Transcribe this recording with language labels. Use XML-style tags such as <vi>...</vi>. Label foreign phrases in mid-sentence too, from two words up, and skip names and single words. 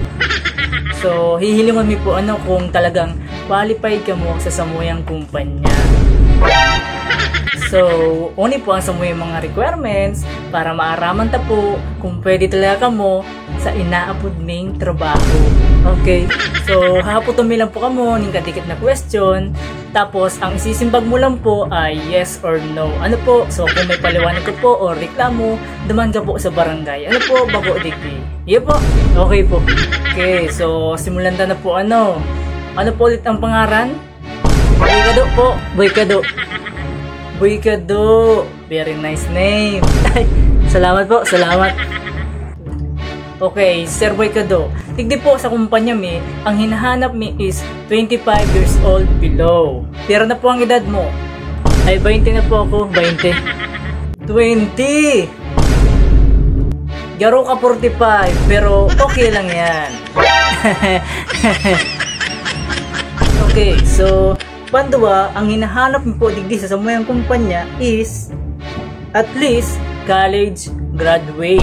<bik>So hihilingon mi po kung talagang qualified ka mo sa samuyang kumpanya. So, uni po ang samuyang mga requirements para maaraman ta po kung pwede talaga ka mo sa inaapod ning trabaho. Okay? So, hahaputom lang po kamo ning kadikit na question. Tapos, ang isisimbag mo lang po ay</bik> <en>yes or no.</en> <bik>Ano po? So, kung may paliwanag ka po o reklamo, duman ka po sa barangay. Ano po? Bago digdi. Iya po? Okay po. Okay, so, simulan na po Ano po ulit ang pangaran? Boykado po. Boykado. Boykado.</bik> <en>Very nice name.</en> <bik>Salamat po, salamat. Okay, Sir Boykado. Tigdi po sa kumpanya mi, ang hinahanap mi is</bik> <en>25 years old below.</en> <bik>Pero na po ang edad mo? Ay, 20 na po ako. 20. 20! Garo ka 45, pero okay lang yan. Okay, so panduwa, ang hinahanap mo po digdi sa samuyang kumpanya is</bik> <en>at least college graduate.</en>